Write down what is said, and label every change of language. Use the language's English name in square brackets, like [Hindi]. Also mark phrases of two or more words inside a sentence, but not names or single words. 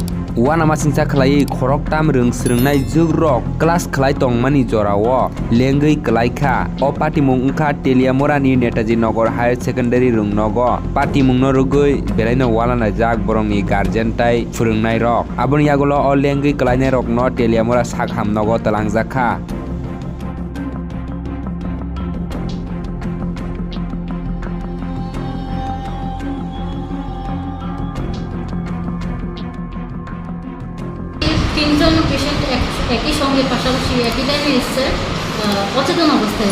[Kok Borok] Wana masingsa Khoroktham Khoroktham Rungsurungnai jugrok class Khoroktham Tongmani Jorao Lengwi Kwlai o patimung ungkha Teliamorani Netaji Nogor Higher Secondary Rungnogo patimung no rugui belaino walana jak borongni guardian tai phurungnai rok aboni yagolo o Lengwi Kwlai rok no Teliamora sakham nogo talangjaka [Bangla] তিনজন পেশেন্ট একই সঙ্গে পাশাপাশি একই টাইমে এসছে অচেতন অবস্থায়